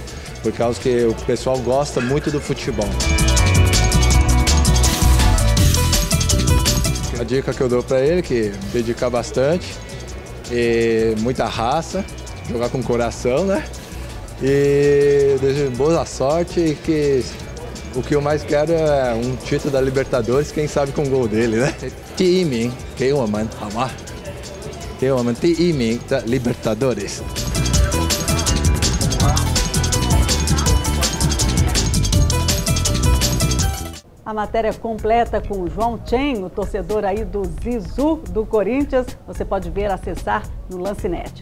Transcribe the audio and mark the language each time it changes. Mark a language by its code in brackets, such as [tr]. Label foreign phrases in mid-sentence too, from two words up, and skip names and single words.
[pt] Por causa que o pessoal gosta muito do futebol. A dica que eu dou para ele é que dedicar bastante, e muita raça, jogar com coração, né? E desejo boa sorte e que o que eu mais quero é um título da Libertadores, quem sabe com o gol dele, né? [zh] 第一名给我们好吗？给我们第一名的 Libertadores。 [pt] A matéria completa com o João Chen, o torcedor aí do Zizu do Corinthians, você pode ver, acessar no Lancinete.